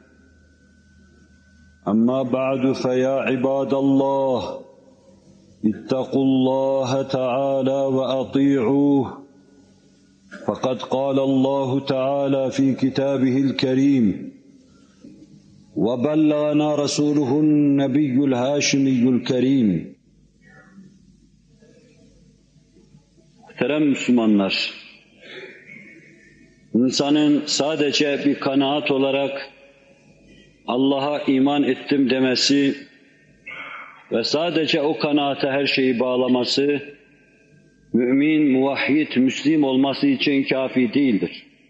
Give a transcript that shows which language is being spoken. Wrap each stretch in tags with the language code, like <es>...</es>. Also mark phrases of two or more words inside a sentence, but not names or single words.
<ar>أما بعد فيا عباد الله اتقوا الله تعالى وأطيعوه فقد قال الله تعالى في كتابه الكريم وبلغنا رسوله النبي الهاشمي الكريم.</ar> <tr>Muhterem Müslümanlar, insanın sadece bir kanaat olarak Allah'a iman ettim demesi ve sadece o kanaate her şeyi bağlaması, mümin, muvahhid, müslim olması için kafi değildir.</tr>